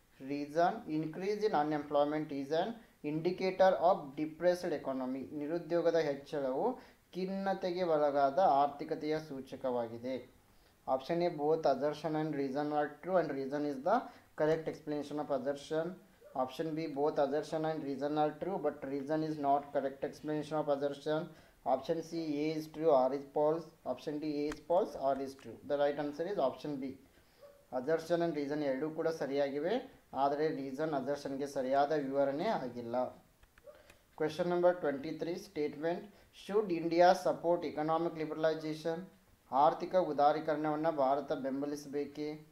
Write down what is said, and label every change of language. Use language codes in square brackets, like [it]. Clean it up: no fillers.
[en] Reason, increase in unemployment is an indicator of depressed economy. [kn] ನಿರುದ್ಯೋಗದ ಹೆಚ್ಚಳವು ಖಿನ್ನತೆಗೆ ಒಳಗಾದ ಆರ್ಥಿಕತೆಯ ಸೂಚಕವಾಗಿದೆ. [en] Option A, both assertion and reason are true and reason is the correct explanation of assertion. Option B, both assertion and reason are true, but reason is not correct explanation of assertion. Option C, A is true, R is false. Option D, A is false, R is true. The right answer is option B. [kn] Assertion and reason ಎರಡೂ ಕೂಡ ಸರಿಯಾಗಿವೆ, ಆದರೆ reason assertionಗೆ ಸರಿಯಾದ ವಿವರಣೆ ಆಗಿಲ್ಲ. [en] Question number 23, statement, should India support economic liberalisation? [kn] ಆರ್ಥಿಕ ಉದಾರೀಕರಣವನ್ನು ಭಾರತ ಬೆಂಬಲಿಸಬೇಕೇ?